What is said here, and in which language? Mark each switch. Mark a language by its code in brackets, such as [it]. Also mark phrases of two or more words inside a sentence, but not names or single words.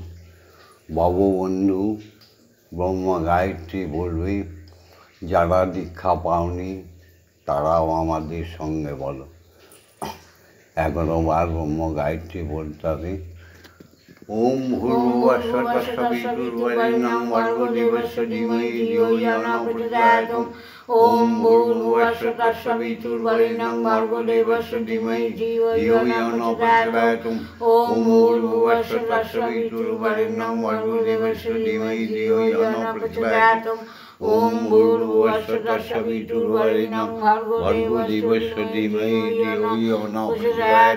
[bn] ভববন্ধু ব্রহ্ম গায়ত্রী বলবে, যারা দীক্ষা পাওনি তারাও আমাদের সঙ্গে বলো। 11 বার ব্রহ্ম গায়ত্রী বলতে হবে। [sa] ওম ভূর্ভুবস্সুঃ তৎসবিতুর্বরেণ্যং ভর্গো দেবস্য ধীমহি ধিয়ো ইয়ো নঃ প্রচোদয়াৎ। ওম ভূর্ভুবস্সুঃ তৎসবিতুর্বরেণ্যং ভর্গো দেবস্য ধীমহি ধিয়ো ইয়ো নঃ প্রচোদয়াৎ। ওম ভূর্ভুবস্সুঃ তৎসবিতুর্বরেণ্যং ভর্গো দেবস্য ধীমহি ধিয়ো ইয়ো নঃ প্রচোদয়াৎ। ওম ভূর্ভুবস্সুঃ তৎসবিতুর্বরেণ্যং ভর্গো দেবস্য ধীমহি ধিয়ো ইয়ো নঃ প্রচোদয়াৎ।